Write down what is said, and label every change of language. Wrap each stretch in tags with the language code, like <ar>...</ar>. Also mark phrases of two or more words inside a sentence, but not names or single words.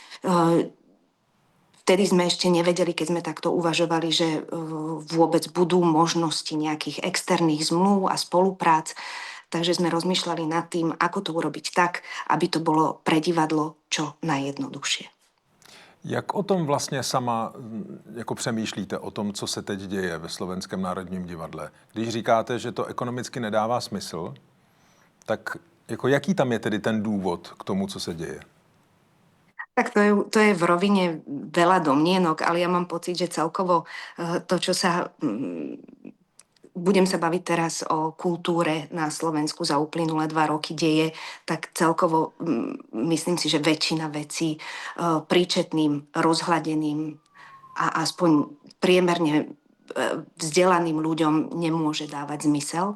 <sk>Vtedy sme ešte nevedeli, keď sme takto uvažovali, že vôbec budú možnosti nejakých externých zmluv a spoluprác. Takže sme rozmýšľali nad tým, ako to urobiť tak, aby to bolo pre divadlo čo najjednoduchšie.</sk> <cs>Jak o tom vlastně sama jako přemýšlíte, o tom, co se teď děje ve Slovenském národním divadle? Když říkáte, že to ekonomicky nedává smysl, tak jako jaký tam je tedy ten důvod k tomu, co se děje?</cs> <sk>Tak to je v rovine veľa domnienok, ale ja mám pocit, že celkovo to, čo sa... Budem sa baviť teraz o kultúre na Slovensku za uplynulé 2 roky deje, tak celkovo myslím si, že väčšina vecí príčetným, rozhladeným a aspoň priemerne vzdelaným ľuďom nemôže dávať zmysel.</sk>